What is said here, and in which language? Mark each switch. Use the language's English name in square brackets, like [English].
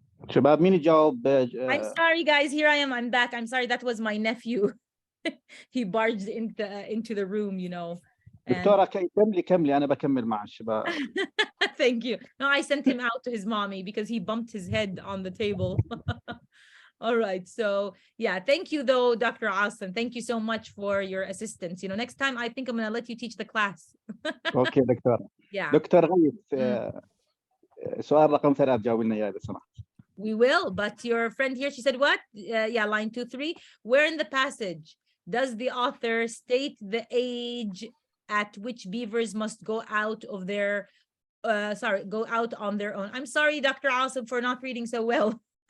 [Arabic] شباب مين يجاوب [English] I'm sorry guys, here I am. I'm back. I'm sorry, that was my nephew. He barged into the room, you know. And [Arabic] دكتورة كملي أنا بكمل مع الشباب. [English] thank you. No, I sent him out to his mommy because he bumped his head on the table. All right. So yeah, thank you though, Dr. Asim. Thank you so much for your assistance. You know, next time I think I'm gonna let you teach the class. [Arabic] أوكي دكتورة. [English] Yeah. [Arabic] دكتور غيث سؤال رقم 3 جاوب لنا إياه إذا سمحت. [English] We will, but your friend here, she said what? Yeah, line 2, 3. Where in the passage does the author state the age at which beavers must go out of their, go out on their own? I'm sorry, Dr. Asim, for not reading so well.